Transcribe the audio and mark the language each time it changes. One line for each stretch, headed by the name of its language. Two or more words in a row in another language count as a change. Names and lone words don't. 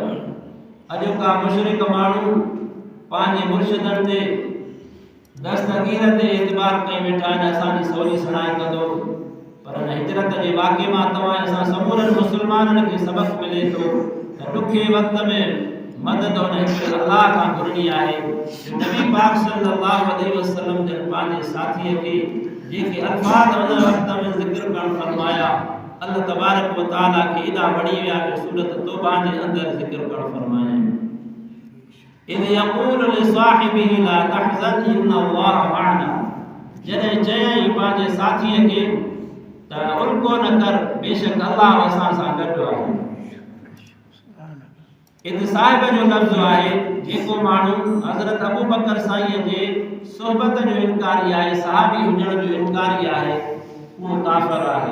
Sindhi: अॼु का मुशरिक माण्हू पंहिंजे मुर्शिदनि ते दस्तगीर ते एतबार कई वेठा आहिनि, असांजी सवली सणाई कंदो, पर हिन हिजरत जे वाक़े मां तव्हां असां समूरनि मुस्लमाननि खे सबक़ मिले थो त ॾुखे वक़्त में मदद हुन हिकिड़े अल्लाह खां घुरणी आहे। नबी पाक
Arabic: صلى الله عليه وسلم
Sindhi: जन पंहिंजे साथीअ खे जेके अल्फाज़ हुन वक़्त में ज़िक्र करणु फरमाया,
Arabic: الله تبارك وتعالى
Sindhi: खे एॾा वणी विया जो सूरत तौबा जे अंदरि ज़िक्र करणु फरमाया।
Arabic: إذ يقول لصاحبه لا تحزن إن الله معنا,
Sindhi: जॾहिं चयईं पंहिंजे साथीअ खे त उल्को न कर, बेशक अल्लाह असां सां गॾु आहे। इज़ साहिब जो लफ़्ज़ आहे, जेको माण्हू हज़रत अबू बकर साईं जे सोहबत जो इनकारी आहे, सहाबी हुजण जो इनकारी आहे, उहो काफ़िर आहे।